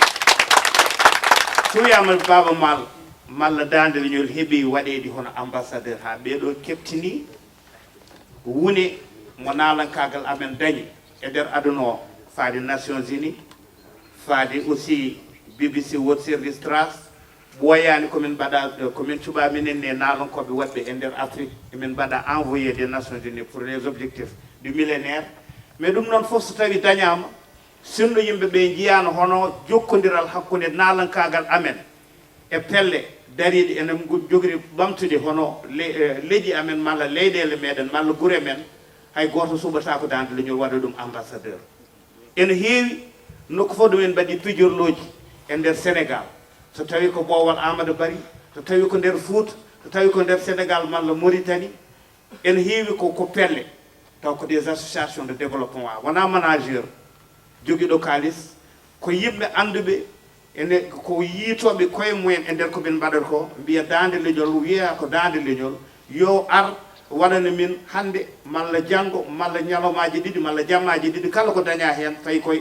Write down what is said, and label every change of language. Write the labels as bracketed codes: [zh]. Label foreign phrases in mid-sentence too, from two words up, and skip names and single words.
[ff] so wiyama Baba Mal malla dande leñol heeɓi waɗede hono ambassadeur ha ɓeɗo keɓtini wune mo nalankagal amen dañi e nder aduna o faade Nations Unies faade aussi BBC World Service Trust ɓoyani komin mbaɗa komin cuɓa minen ne nalankoɓe waɗɓe e nder Afrique emin mbaɗa [fr] envoyé des Nations Unies pour les objectifs du millénaire [ff] mais ɗum noon fof so tawi dañama sinno yimɓe ɓe jiyano hono jokkodiral hakkude nalankagal amen e pelle dariɗe ene jogori ɓamtude hono leƴƴi amen malla leyɗele meɗen malla guure men hay goto suɓata ko dande leñol waɗa ɗum ambassadeur ene heewi nokku fof ɗumen mbaɗi pijorloji e nder Sénégal so tawi ko Bowal Amadou Bari so tawi ko nder Fouta so tawi ko nder Sénégal malla Mauritanie ene heewi ko pelle taw ko [fr] des associations de développement [ff] wona manager joguiɗo kalis ko yimɓe anduɓe ene ko yiitoɓe koye mumen e nder komin mbaɗata ko mbiya dande leñol wiya ko dande leñol yo ar waɗana min hande malla janggo malla ñalomaji ɗiɗi malla jammaji ɗiɗi kala ko daña hen fayi koye